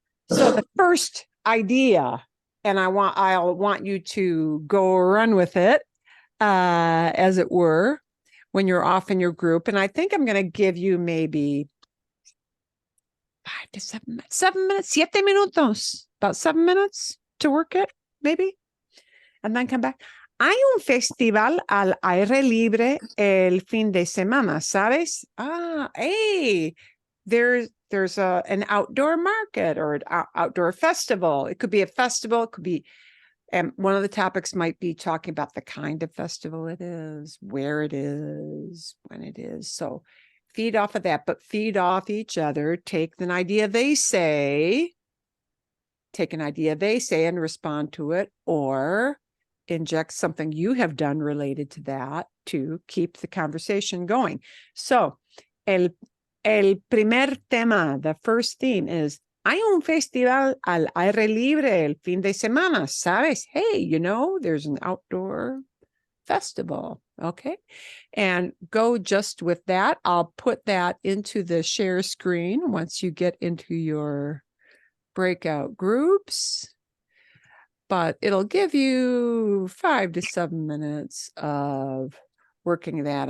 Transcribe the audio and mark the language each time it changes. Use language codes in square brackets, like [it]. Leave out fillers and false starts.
[en] So the first idea, and I'll want you to go run with it, as it were, when you're off in your group. And I think I'm going to give you maybe 5 to 7 minutes, [es] 7 minutos, [en] about 7 minutes to work it, maybe, and then come back. [es] Hay un festival al aire libre el fin de semana, ¿sabes? [en] Hey, there's an outdoor market or an outdoor festival. It could be a festival, it could be, and one of the topics might be talking about the kind of festival it is, where it is, when it is. So feed off of that, but feed off each other. Take an idea they say, and respond to it, or inject something you have done related to that to keep the conversation going. So [es] el primer tema, [en] the first theme is, [es] hay un festival al aire libre el fin de semana, ¿sabes? [en] Hey, there's an outdoor festival, okay? And go just with that. I'll put that into the share screen once you get into your breakout groups. But it'll give you 5 to 7 minutes of working that.